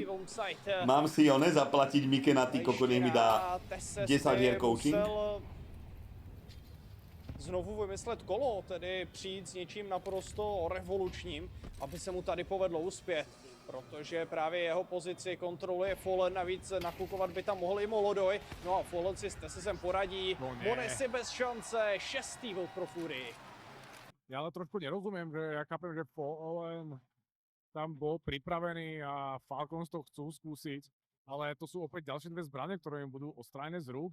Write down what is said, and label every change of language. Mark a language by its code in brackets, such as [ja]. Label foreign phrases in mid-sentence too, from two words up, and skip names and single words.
[sk] Mám si ho nezaplatiť Mike na ty kokot, nech mi dá 10 hier coaching. [cs] Znovu vymyslet kolo, tedy přijít s něčím naprosto revolučním, aby se mu tady povedlo uspět. Protože právě jeho pozici kontroluje Fallen, navíc nakukovat by tam mohl i Molodoj. No a Fallen si s Tesesem poradí, Monesi bez šance, 6. volt pro Furii. [sk] Ja ale trošku nerozumiem, že ja chápem, že Fallen tam bol pripravený a Falcons to chcú skúsiť, ale to sú opäť ďalšie 2 zbrane, ktoré im budú ostrájne z rúk.